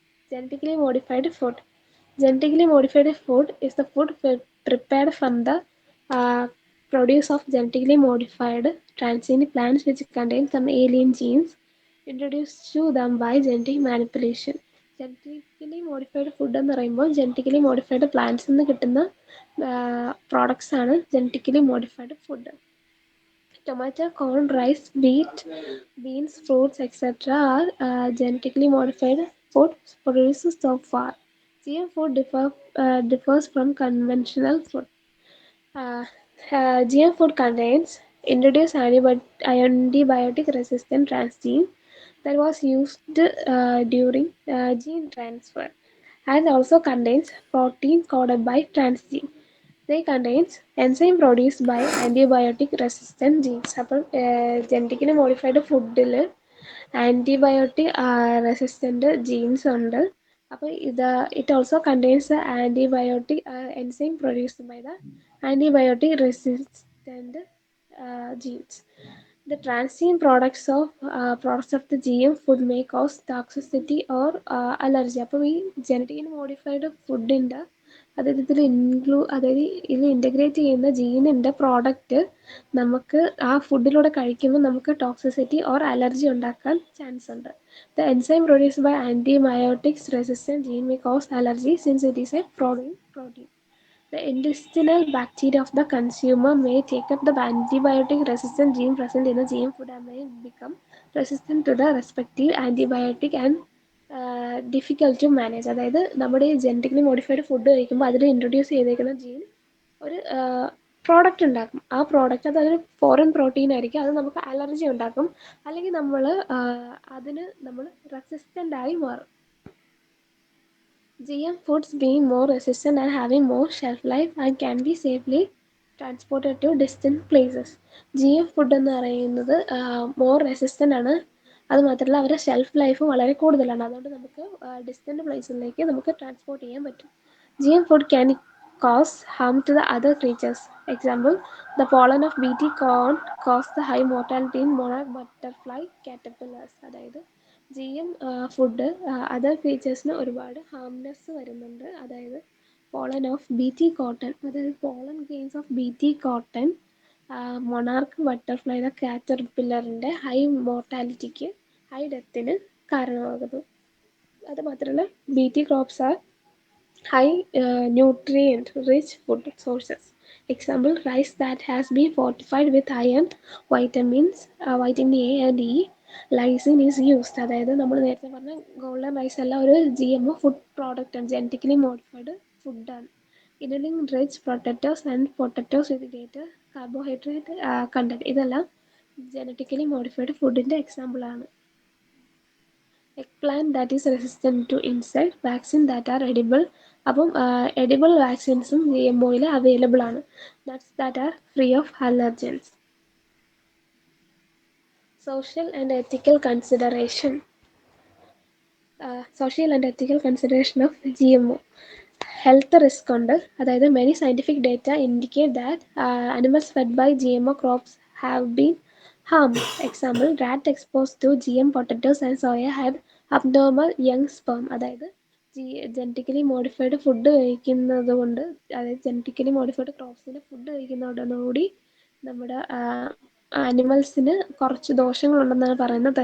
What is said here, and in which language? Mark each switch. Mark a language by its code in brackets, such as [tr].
[en] Genetically modified food. Genetically modified food is the food prepared from the uh, produce of genetically modified transgenic plants which contain some alien genes introduced to them by genetic manipulation. [ml] Genetically modified food എന്ന് പറയുമ്പോൾ genetically modified പ്ലാന്റ്സിൽ നിന്ന് കിട്ടുന്ന products ആണ് genetically modified food. [en] Tomato, corn, rice, wheat, beans, fruits, etc. are genetically modified food produced so far. GM food differs from conventional food. Uh, GM food contains introduced antibiotic-resistant transgene that was used during gene transfer, and also contains protein coded by transgene. They contains enzyme produced by antibiotic resistant genes. [ml] അപ്പോൾ genetically modified ഫുഡിൽ antibiotic resistant jeans ഉണ്ട്. [en] അപ്പോൾ it also contains antibiotic enzyme produced by the antibiotic resistant genes. The transgene products of the GM food may cause toxicity or allergy. [ml] അപ്പോൾ ഈ genetically modified ഫുഡിൻ്റെ അതായത് അതായത് ഇതിൽ ഇൻ്റഗ്രേറ്റ് ചെയ്യുന്ന ജീനിൻ്റെ പ്രോഡക്റ്റ് നമുക്ക് ആ ഫുഡിലൂടെ കഴിക്കുമ്പോൾ നമുക്ക് ടോക്സിസിറ്റി ഓർ അലർജി ഉണ്ടാക്കാൻ ചാൻസ് ഉണ്ട്. [en] The enzyme produced by antibiotics resistant gene may cause allergy since it is a protein. The intestinal bacteria of the consumer may take up the antibiotic-resistant gene present in the GM food and may become resistant to the respective antibiotic and difficult to manage. [ml] അതായത് നമ്മുടെ ഈ genetically modified food കഴിക്കുമ്പോൾ അതിൽ introduce ചെയ്തേക്കുന്ന gene ഒരു product ഉണ്ടാക്കും. ആ product അതൊരു ഫോറിൻ പ്രോട്ടീൻ ആയിരിക്കും. അത് നമുക്ക് അലർജി ഉണ്ടാക്കും, അല്ലെങ്കിൽ അതിന് നമ്മൾ റെസിസ്റ്റൻ്റ് ആയി മാറും. [en] GM foods being more resistant and having more shelf life and can be safely transported to distant places. [ml] GM food എന്ന് പറയുന്നത് മോർ റെസിസ്റ്റൻ്റ് ആണ്. അത് മാത്രമല്ല അവരുടെ ഷെൽഫ് ലൈഫ് വളരെ കൂടുതലാണ്. അതുകൊണ്ട് നമുക്ക് ഡിസ്റ്റൻറ്റ് പ്ലേസിലേക്ക് നമുക്ക് ട്രാൻസ്പോർട്ട് ചെയ്യാൻ പറ്റും. [en] GM food can cause harm to the other creatures. Example, the pollen of BT corn cause the high mortality in monarch butterfly caterpillars. [ml] അതായത് GM ഫുഡ് അതർ ക്രീച്ചേഴ്സിന് ഒരുപാട് ഹാംനെസ് വരുന്നുണ്ട്. അതായത് പോളൻ ഓഫ് BT കോട്ടൺ, അതായത് pollen grains of BT cotton monarch ബട്ടർഫ്ലൈയുടെ കാറ്റർപില്ലറിൻ്റെ high മോർട്ടാലിറ്റിക്ക്, high ഡെത്തിന് കാരണമാകുന്നു. അത് മാത്രമല്ല [en] BT crops are high nutrient-rich food sources. Example, rice that has been fortified with iron, vitamin A and E, lysine is used. [ml] അതായത് നമ്മൾ നേരത്തെ പറഞ്ഞ golden rice എല്ലാം ഒരു GMO food product ആണ്, ജനറ്റിക്കലി മോഡിഫൈഡ് ഫുഡാണ്. [en] including rich potatoes and potatoes with greater carbohydrate content, [ml] ഇതെല്ലാം genetically modified ഫുഡിൻ്റെ എക്സാമ്പിളാണ്. [en] Eggplant that is resistant to insect, vaccine that are edible. [ml] അപ്പം എഡിബിൾ വാക്സിൻസും GMOയിൽ അവൈലബിൾ ആണ്. [en] Nuts that are free of allergens. Social and ethical consideration. Social and ethical consideration of GMO. [ml] Health risk ഉണ്ട്. [en] അതായത് many scientific data indicate that animals fed by GMO crops have been harmed. Example, rat exposed to GM potatoes and soya had abnormal young sperm. [ml] അതായത് genetically modified food കഴിക്കുന്നത് കൊണ്ട്, അതായത് genetically modified ക്രോപ്സിൻ്റെ food കഴിക്കുന്നതോടുകൂടി നമ്മുടെ ആനിമൽസിന് കുറച്ച് ദോഷങ്ങളുണ്ടെന്നാണ് പറയുന്നത്.